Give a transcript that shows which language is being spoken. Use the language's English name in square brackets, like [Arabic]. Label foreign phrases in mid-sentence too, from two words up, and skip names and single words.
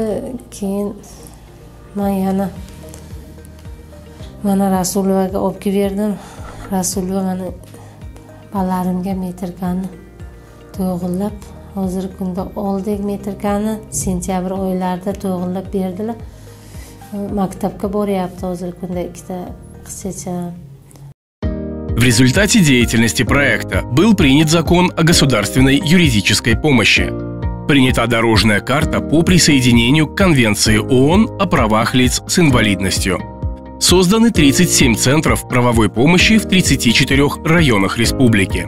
[Uzbek] Keyin men yana mana Rasulovaga olib berdim. Rasulova meni bolalarimga metrkani to'g'irlab, hozirgi kunda oldik metrkani, sentyabr oylarida to'g'irlab berdilar. Maktabga boryapti hozirgi kunda 2 qizchacha. [Russian] В результате деятельности проекта был принят закон о государственной юридической помощи. Принята дорожная карта по присоединению к Конвенции ООН о правах лиц с инвалидностью. Созданы 37 центров правовой помощи в 34 районах республики.